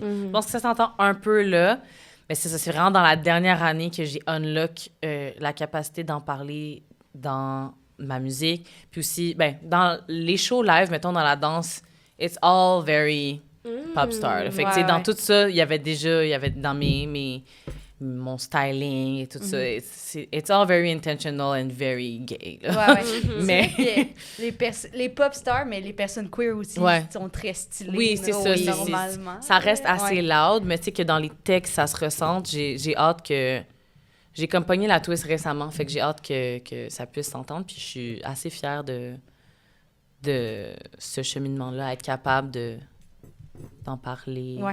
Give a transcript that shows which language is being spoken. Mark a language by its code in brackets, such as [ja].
[fr] Je pense que ça s'entend un peu là, mais c'est vraiment dans la dernière année que j'ai unlock la capacité d'en parler dans ma musique. Puis aussi, ben, dans les shows live, mettons, dans la danse, [en] it's all very pop star. [fr] Là. Fait que, tu sais, dans tout ça, il y avait dans mon styling et tout ça. [en] It's all very intentional and very gay. [fr] Là. Ouais. Mais... les pop stars, mais les personnes queer aussi sont très stylées. Oui, c'est ça. Normalement. Ça reste assez loud, mais tu sais que dans les textes, ça se ressente. J'ai hâte que... J'ai comme pogné la twist récemment, fait que j'ai hâte que ça puisse s'entendre. Puis je suis assez fière de ce cheminement-là, être capable d'en parler.